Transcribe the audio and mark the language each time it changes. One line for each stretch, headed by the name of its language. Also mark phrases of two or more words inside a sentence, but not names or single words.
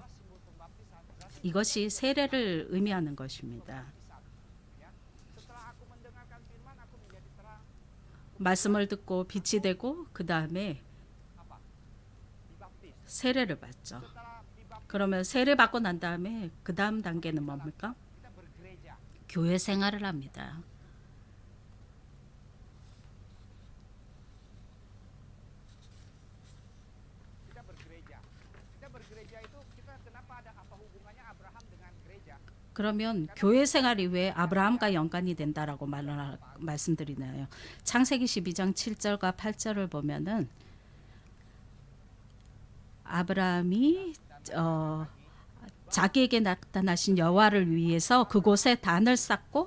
Korean: 이것이 세례를 의미하는 것입니다. 말씀을 듣고 빛이 되고 그 다음에 세례를 받죠. 그러면 세례 받고 난 다음에 그 다음 단계는 뭡니까?
Indonesian: kita bergereja.
Korean: 교회 생활을 합니다.
Indonesian: Kita bergereja. Kita bergereja itu kita kenapa ada apa hubungannya Abraham dengan gereja?
Korean: 그러면 교회 생활이 왜 아브라함과 연관이 된다라고 말씀드리나요? 창세기 12장 7절과 8절을 보면은 아브라함이 자기에게 나타나신 여호와를 위해서 그곳에 단을 쌓고